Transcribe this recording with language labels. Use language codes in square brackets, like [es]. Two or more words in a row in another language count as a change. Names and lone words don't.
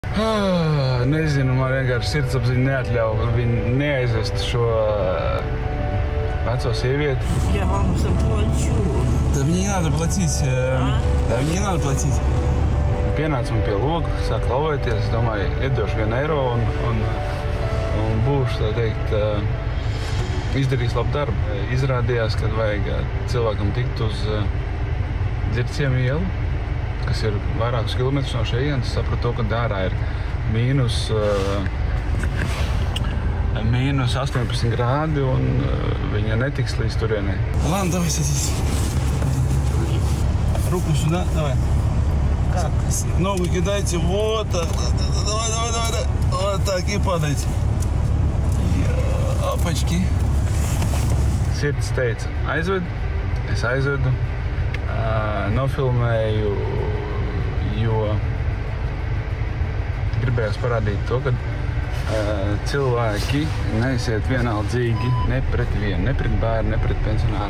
[lv] Nezinu, man vienkārši sirdsapziņa neatļauj viņu neaizvest šo veco sievieti. [ru] Я вам заплачу. Да мне не надо платить. Да мне не надо платить. [lv] Pienāca man pie loga, sāk klauvēties. Es domāju, iedošu €1 un būšu, tā teikt, izdarījis labu darbu. Izrādījās, ka vajag cilvēkam tikt uz Dzirciemu ielu, kas ir vairākus kilometrus no šejienes. Sapratu to, ka ārā ir mīnus 18 grādi un viņa netiks līdz turienei. [ru] Ладно, давай садись. Руку сюда, давай. Как? Ногу кидайте, вот так. Давай. Вот так и падайте. Опачки. [lv] Sirds teica, aizved, es aizvedu, nofilmēju, jo gribējos parādīt to, ka cilvēki neesiet vienaldzīgi ne pret vienu, ne pret bērnu, ne pret pensionāru.